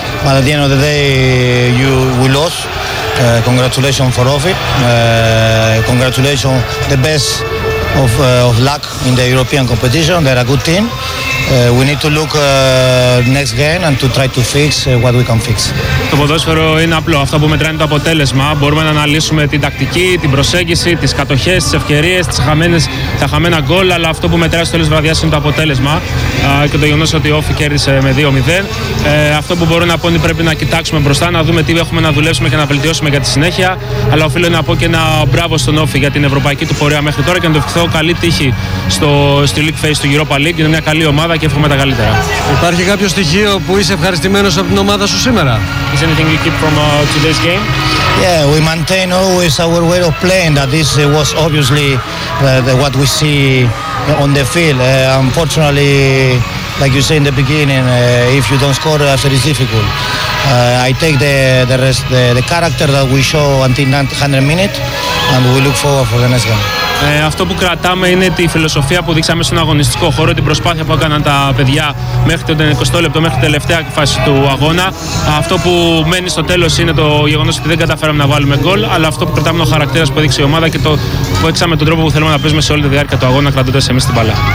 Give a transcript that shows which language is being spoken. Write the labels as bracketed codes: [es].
[en] But at the end of the day, we lost. Congratulations for Ofi. Congratulations, the best of luck in the European competition. They're a good team. We need to look next game and to try to fix what we can fix. [el] Το ποδόσφαιρο είναι απλό. Αυτό που μετράει είναι το αποτέλεσμα. Μπορούμε να αναλύσουμε την τακτική, την προσέγγιση, τις κατοχές, τις ευκαιρίες, τα χαμένα γκολ. Αλλά αυτό που μετράει στο τέλος βραδιάς είναι το αποτέλεσμα και το γεγονός ότι ο Όφη κέρδισε με 2-0. Αυτό που μπορώ να πω είναι πρέπει να κοιτάξουμε μπροστά, να δούμε τι έχουμε να δουλέψουμε και να βελτιώσουμε για τη συνέχεια. Αλλά οφείλω να πω και ένα μπράβο στον Όφη για την ευρωπαϊκή του πορεία μέχρι τώρα και να του ευχηθώ καλή τύχη στη League Phase του Europa League. Είναι μια καλή ομάδα και εύχομαι τα καλύτερα. Υπάρχει κάποιο στοιχείο που είσαι ευχαριστημένος από την ομάδα σου σήμερα? [en] Is anything you keep from today's game? Yeah, we maintain always our way of playing, that this was obviously what we see on the field. Unfortunately, like you said in the beginning, if you don't score, it is difficult. I take the character that we show until 900 minutes and we look forward for the next game. [el] Αυτό που κρατάμε είναι τη φιλοσοφία που δείξαμε στον αγωνιστικό χώρο, την προσπάθεια που έκαναν τα παιδιά μέχρι το 20 λεπτό, μέχρι την τελευταία φάση του αγώνα. Αυτό που μένει στο τέλος είναι το γεγονός ότι δεν καταφέραμε να βάλουμε γκολ, αλλά αυτό που κρατάμε είναι ο χαρακτήρας που έδειξε η ομάδα και το που έξαμε τον τρόπο που θέλουμε να παίζουμε σε όλη τη διάρκεια του αγώνα, κρατώντας εμείς την μπάλα.